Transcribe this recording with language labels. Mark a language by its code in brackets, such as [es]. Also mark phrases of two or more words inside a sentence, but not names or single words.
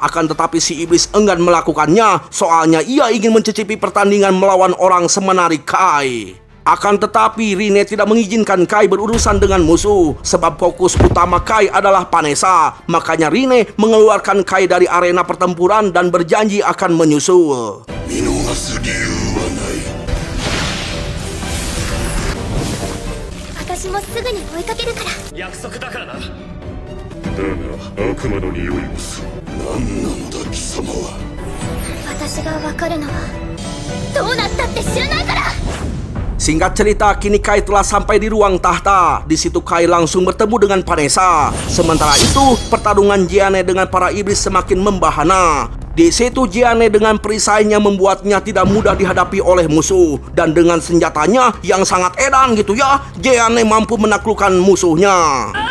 [id] Akan tetapi si iblis enggan melakukannya, soalnya ia ingin mencicipi pertandingan melawan orang semenarik Kai. Akan tetapi Rinne tidak mengizinkan Kai berurusan dengan musuh, sebab fokus utama Kai adalah Vanessa. Makanya Rinne mengeluarkan Kai dari arena pertempuran dan berjanji akan menyusul. [ja] 私もすぐに追いかけるから。約束だからな。だが悪魔の匂いもする。何なのだ貴様は。私が分かるのはどうなったって知らないから。 [id] Singkat cerita, kini Kai telah sampai di ruang tahta. Di situ Kai langsung bertemu dengan Vanessa. Sementara itu, pertarungan Gianne dengan para iblis semakin membahana. Di situ Gianne dengan perisainya membuatnya tidak mudah dihadapi oleh musuh. Dan dengan senjatanya yang sangat edan gitu ya, Gianne mampu menaklukkan musuhnya.